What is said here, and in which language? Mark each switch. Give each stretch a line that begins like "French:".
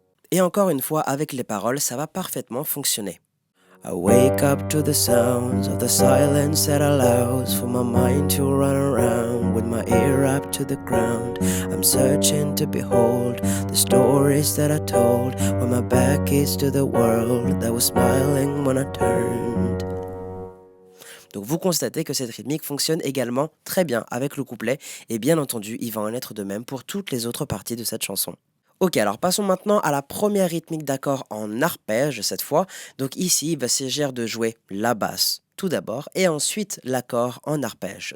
French: Et encore une fois, avec les paroles, ça va parfaitement fonctionner.
English: I wake up to the sounds of the silence that allows for my mind to run around with my ear up to the ground. I'm searching to behold the stories that I told when my back is to the world that was smiling when I turned.
French: Donc vous constatez que cette rythmique fonctionne également très bien avec le couplet et bien entendu, il va en être de même pour toutes les autres parties de cette chanson. Ok, alors passons maintenant à la première rythmique d'accord en arpège cette fois. Donc ici, il va s'agir de jouer la basse tout d'abord et ensuite l'accord en arpège.